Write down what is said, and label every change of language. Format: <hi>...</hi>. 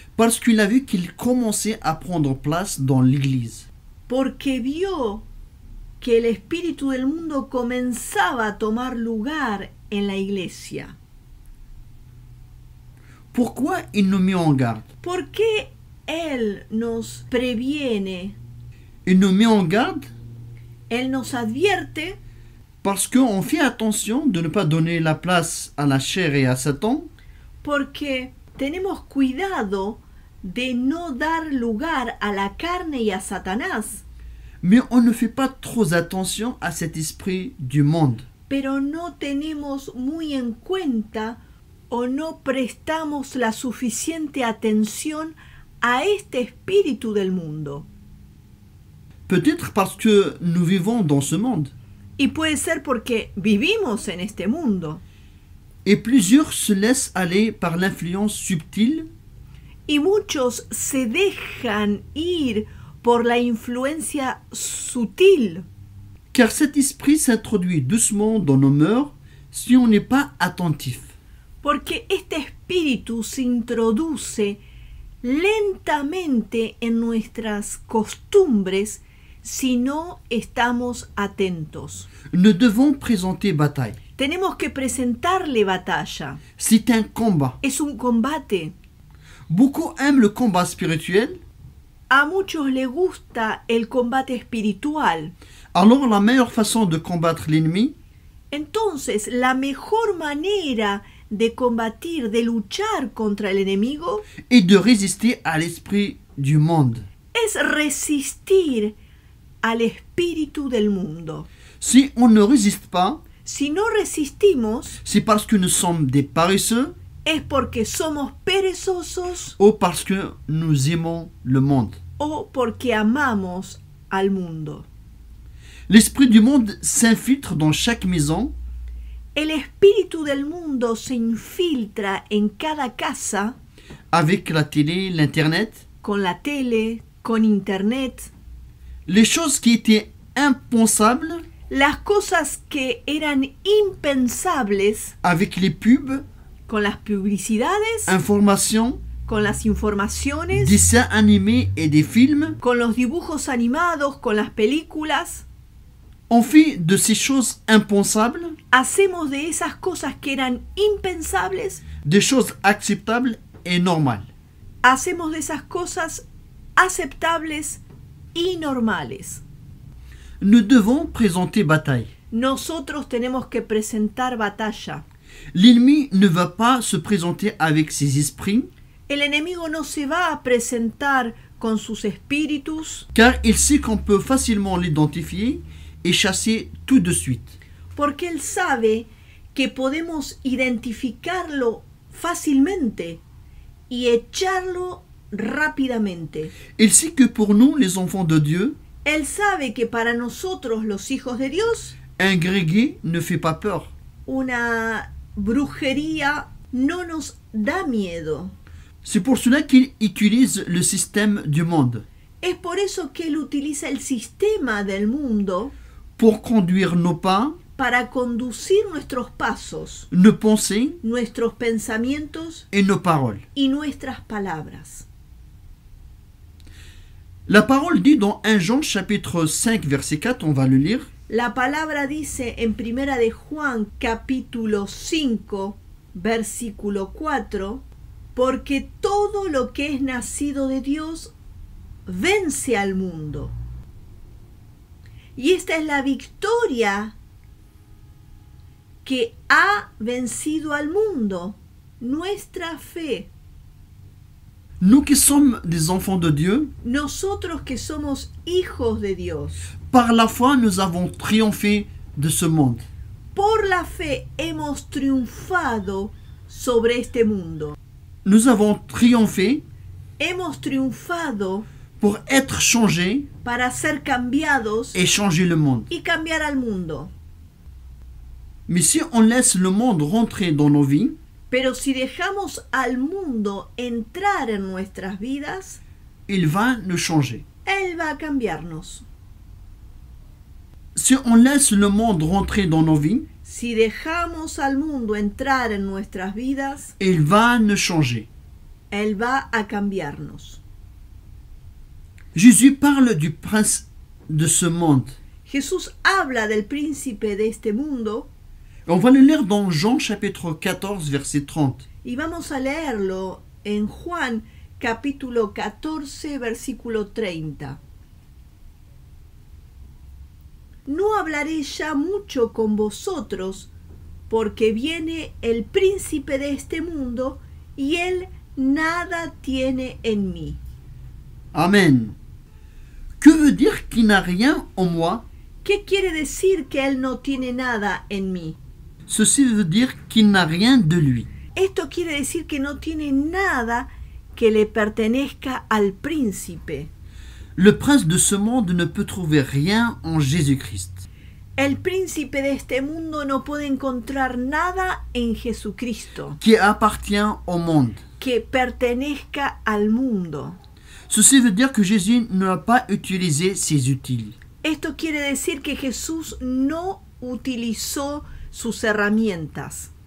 <fr>Parce qu'il a vu qu'il commençait à prendre place dans l'Église.</fr> <es>porque vio que el espíritu del mundo comenzaba a tomar lugar en la iglesia.</es> <fr>Pourquoi il nous met en garde?</fr> <es>¿Por qué él nos previene?</es> <fr>Il nous met en garde</fr> <es>Él nos advierte</es> <fr>parce qu'on fait attention de ne pas donner la place à la chair et à Satan,</fr> <es>porque tenemos cuidado de no dar lugar a la carne y a Satanás,</es> <fr>mais on ne fait pas trop attention à cet esprit du monde.</fr> <es>pero no tenemos muy en cuenta o no prestamos la suficiente atención a este espíritu del mundo.</es> <fr>Peut-être parce que nous vivons dans ce monde.</fr> <es>Y puede ser porque vivimos en este mundo.</es> <fr>Et plusieurs se laissent aller par l'influence subtile</fr> <es>Y muchos se dejan ir por la influencia sutil,</es> <fr>car cet esprit s'introduit doucement dans nos mœurs si on n'est pas attentif.</fr> <es>porque este espíritu se introduce lentamente en nuestras costumbres si no estamos atentos.</es> <fr>Nous devons présenter bataille.</fr> <es>Tenemos que presentarle batalla.</es> <fr>C'est un combat.</fr> <es>Es un combate.</es> <fr>Beaucoup aiment le combat spirituel,</fr> <es>A muchos les gusta el combate espiritual.</es> <fr>alors la meilleure façon de combattre l'ennemi,</fr> <es>Entonces, la mejor manera de combatir, de luchar contra el enemigo,</es> <fr>est de résister à l'esprit du monde.</fr> <es>es resistir al espíritu del mundo.</es> <fr>Si on ne résiste pas,</fr> <es>Si no resistimos,</es> <fr>c'est parce que nous sommes des paresseux</fr> <es>es porque somos perezosos</es> <fr>ou parce que nous aimons le monde.</fr> <es>o porque amamos al mundo.</es> <fr>L'esprit du monde s'infiltre dans chaque maison</fr> <es>El espíritu del mundo se infiltra en cada casa</es> <fr>avec la télé, l'internet.</fr> <es>con la tele, con internet.</es> <fr>Les choses qui étaient impensables</fr> <es>Las cosas que eran impensables</es> <fr>avec les pubs,</fr> <es>con las publicidades,</es> <fr>informations,</fr> <es>con las informaciones,</es> <fr>dessins animés et des films,</fr> <es>con los dibujos animados, con las películas.</es> <fr>on fait de ces choses impensables</fr> <es>Hacemos de esas cosas que eran impensables,</es> <fr>des choses acceptables et normales.</fr> <es>hacemos de esas cosas aceptables y normales.</es> <fr>Nous devons présenter bataille.</fr> <es>Nosotros tenemos que presentar batalla.</es> <fr>L'ennemi ne va pas se présenter avec ses esprits,</fr> <es>El enemigo no se va a presentar con sus espíritus,</es> <fr>car il sait qu'on peut facilement l'identifier et chasser tout de suite.</fr> <es>porque Él sabe que podemos identificarlo fácilmente y echarlo rápidamente.</es> <fr>Il sait que pour nous, les enfants de Dieu,</fr> <es>Él sabe que para nosotros, los hijos de Dios,</es> <fr>un grégué ne fait pas peur.</fr> <es>una brujería no nos da miedo.</es> <fr>C'est pour cela qu'il utilise le système du monde</fr> <es>Es por eso que Él utiliza el sistema del mundo</es> <fr>pour conduire nos pas,</fr> <es>para conducir nuestros pasos,</es> <fr>nos pensées</fr> <es>nuestros pensamientos</es> <fr>et nos paroles.</fr> <es>y nuestras palabras.</es> <fr>La parole dit dans 1 Jean chapitre 5 verset 4, on va le lire.</fr> <es>La palabra dice en Primera de Juan capítulo 5 versículo 4, porque todo lo que es nacido de Dios vence al mundo. Y esta es la victoria que ha vencido al mundo, nuestra fe.</es> <fr>Nous qui sommes des enfants de Dieu,</fr> <es>Nosotros que somos hijos de Dios,</es> <fr>par la foi, nous avons triomphé de ce monde.</fr> <es>por la fe hemos triunfado sobre este mundo.</es> <fr>Nous avons triomphé</fr> <es>Hemos triunfado</es> <fr>pour être changés</fr> <es>para ser cambiados</es> <fr>et changer le monde.</fr> <es>y cambiar al mundo.</es> <fr>Mais si on laisse le monde rentrer dans nos vies,</fr> <es>Pero si dejamos al mundo entrar en nuestras vidas,</es> <fr>il va nous changer.</fr> <es>Él va a cambiarnos.</es> <fr>Si on laisse le monde rentrer dans nos vies,</fr> <es>Si dejamos al mundo entrar en nuestras vidas,</es> <fr>il va nous changer.</fr> <es>Él va a cambiarnos.</es> <fr>Jésus parle du prince de ce monde.</fr> <es>Jesús habla del príncipe de este mundo</es> <fr>On va le lire dans Jean chapitre 14 verset 30.</fr> <es>y vamos a leerlo en Juan capítulo 14 versículo 30. No hablaré ya mucho con vosotros, porque viene el príncipe de este mundo y él nada tiene en mí. Amen.</es> <fr>Que veut dire qu'il n'a rien en moi?</fr> <es>¿Qué quiere decir que él no tiene nada en mí?</es> <fr>Ceci veut dire qu'il n'a rien de lui.</fr> <es>Esto quiere decir que no tiene nada que le pertenezca al príncipe.</es> <fr>Le prince de ce monde ne peut trouver rien en Jésus-Christ.</fr> <es>El príncipe de este mundo no puede encontrar nada en Jesucristo</es> <fr>Qui appartient au monde.</fr> <es>que pertenezca al mundo.</es> <fr>Ceci veut dire que Jésus n'a pas utilisé ses outils.</fr> <es>Esto quiere decir que Jesús no utilizó sus herramientas.</es>